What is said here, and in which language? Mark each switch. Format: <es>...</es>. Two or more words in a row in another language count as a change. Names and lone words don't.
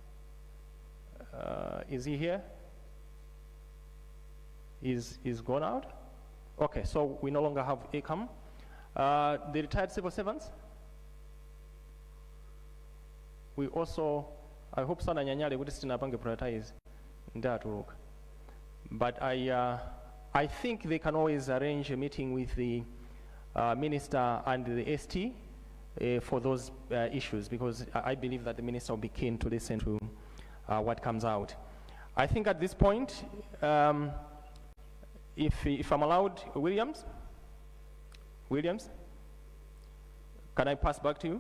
<en>Is he here? Is gone out? Okay, so we no longer have ECAM. The retired civil servants? We also, I hope</en> <ny>sana nyanyale kuti sitinapange prioritize ndatuluka.</ny> <en>But I think they can always arrange a meeting with the minister and the ST for those issues, because I believe that the minister will be keen to listen to what comes out. I think at this point, if I'm allowed, Williams, can I pass back to you?</en>